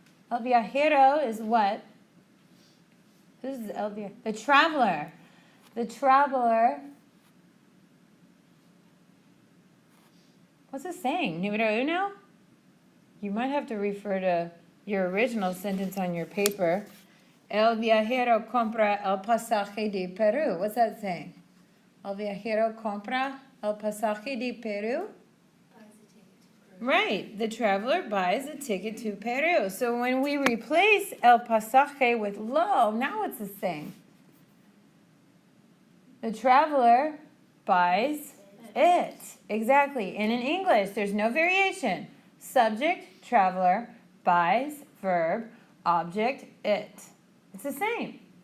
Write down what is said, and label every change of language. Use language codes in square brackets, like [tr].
[en] El viajero is what? This is [es] el viajero. [en] The traveler. The traveler. What's it saying? [es] Número uno? [en] You might have to refer to your original sentence on your paper. [es] El viajero compra el pasaje de Peru. [en] What's that saying? [es] El viajero compra el pasaje de Peru? [en] Right. The traveler buys a ticket to Peru. So when we replace [es] el pasaje [en] with lo, now it's the same. The traveler buys it. Exactly. And in English, there's no variation. Subject, traveler, buys, verb, object, it. It's the same.